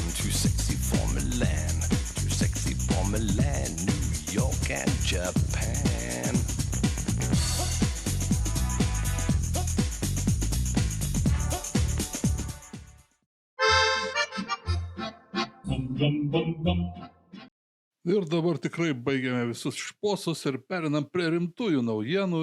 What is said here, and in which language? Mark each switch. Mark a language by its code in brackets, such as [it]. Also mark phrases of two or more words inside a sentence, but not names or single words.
[en] too sexy for Milan, too sexy for Milan, New York and Japan. [lt] Ir dabar tikrai baigiame visus šposus ir perinam prie rimtųjų naujienų